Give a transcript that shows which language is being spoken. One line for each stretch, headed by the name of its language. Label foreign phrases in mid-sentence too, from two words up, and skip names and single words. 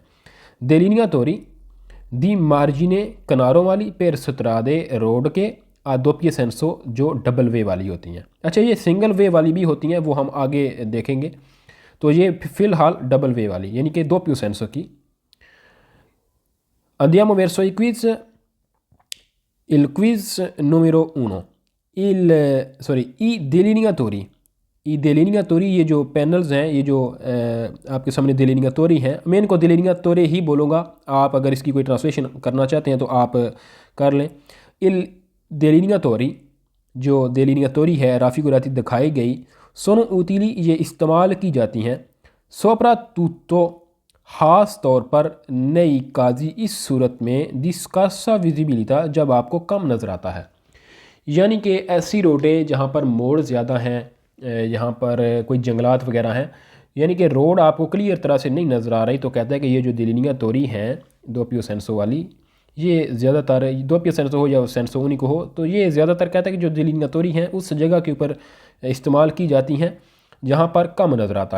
Italian: delineatori di margine
Urdu: کناروں والی
Italian: per strade
Urdu: روڈ کے
Italian: doppio senso
Urdu: جو ڈبل وے والی ہوتی ہیں. اچھا، یہ سنگل وے والی بھی ہوتی ہیں، وہ ہم آگے دیکھیں گے. تو یہ فی الحال ڈبل وے والی یعنی کہ
Italian: doppio senso
Urdu: کی.
Italian: Andiamo verso i quiz. Il quiz numero 1. I delineatori. I delineatori
Urdu: یہ جو پینلز ہیں، یہ جو آپ کے سامنے delineatori ہیں، میں ان کو delineatori ہی بولوں گا. آپ اگر اس کی کوئی ٹرانسلیشن کرنا چاہتے ہیں تو آپ کر لیں.
Italian: Il delineatori
Urdu: جو delineatori ہے رافیگوراتی دکھائی گئی,
Italian: sono utili
Urdu: یہ استعمال کی جاتی ہیں, soprattutto خاص طور پر
Italian: nei casi
Urdu: اس صورت میں دسکارسا ویزیبلیتا جب آپ کو کم نظر آتا ہے، یعنی کہ ایسی روڈیں جہاں پر موڑ زیادہ ہیں، یہاں پر کوئی جنگلات وغیرہ ہیں، یعنی کہ روڈ آپ کو کلیئر طرح سے نہیں نظر آ رہی، تو کہتا ہے کہ یہ جو دیلینیاتوری ہیں
Italian: doppio senso
Urdu: والی، یہ زیادہ تر
Italian: doppio senso
Urdu: ہو یا
Italian: senso unico
Urdu: ہو، تو یہ زیادہ تر کہتا ہے کہ جو دیلینیاتوری ہیں اس جگہ کے اوپر استعمال کی جاتی ہیں جہاں پر کم نظر آتا ہے.